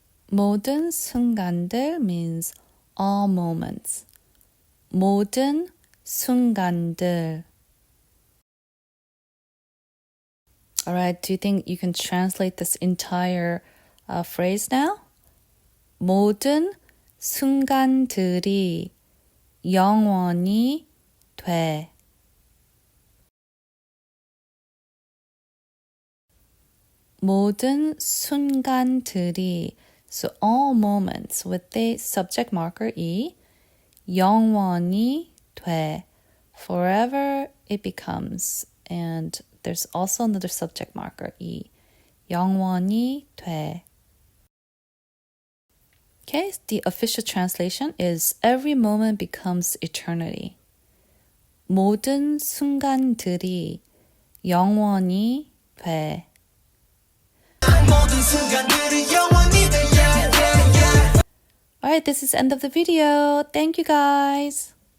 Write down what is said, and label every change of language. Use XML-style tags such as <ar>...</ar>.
<ko>모든 순간들</ko> <en>means all moments.</en> <ko>모든 순간들.</ko> <en>Alright, do you think you can translate this entire phrase now?</en> <ko>모든 순간들이 영원히 돼. 모든 순간들이,</ko> <en>so all moments with the subject marker E,</en> <ko>영원히 돼.</ko> <en>Forever it becomes. And there's also another subject marker E.</en> <ko>영원히 돼.</ko> <en>Okay, the official translation is every moment becomes eternity.</en> <ko>모든 순간들이 영원히 돼.</ko> <en>Alright, this is the end of the video. Thank you guys.</en>